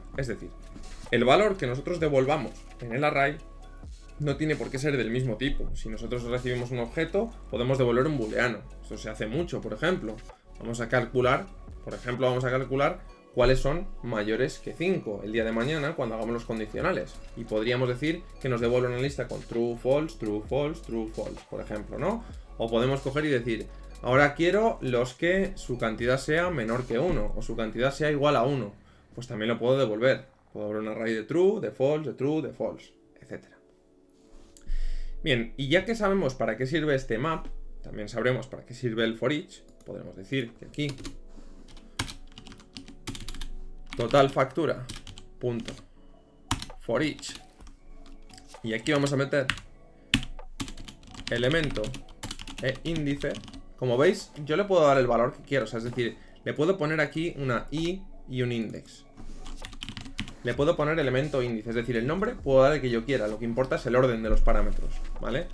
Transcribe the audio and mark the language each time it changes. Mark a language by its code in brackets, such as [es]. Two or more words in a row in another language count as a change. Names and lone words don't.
[es] Es decir, el valor que nosotros devolvamos en el array no tiene por qué ser del mismo tipo. Si nosotros recibimos un objeto, podemos devolver un booleano. Esto se hace mucho, por ejemplo. Vamos a calcular cuáles son mayores que 5 el día de mañana cuando hagamos los condicionales. Y podríamos decir que nos devuelve una lista con [en] true, false, true, false, true, false, [es] por ejemplo, ¿no? O podemos coger y decir, ahora quiero los que su cantidad sea menor que 1 o su cantidad sea igual a 1. Pues también lo puedo devolver. Puedo devolver un array de true, de false, de true, de false, etc. Bien, y ya que sabemos para qué sirve este map, también sabremos para qué sirve el [en] for each. [es] Podremos decir que aquí total factura punto [en] for each [es] y aquí vamos a meter elemento e índice. Como veis, yo le puedo dar el valor que quiero, o sea, es decir, le puedo poner aquí una i y un index. Le puedo poner elemento índice, es decir, el nombre puedo dar el que yo quiera, lo que importa es el orden de los parámetros, ¿vale?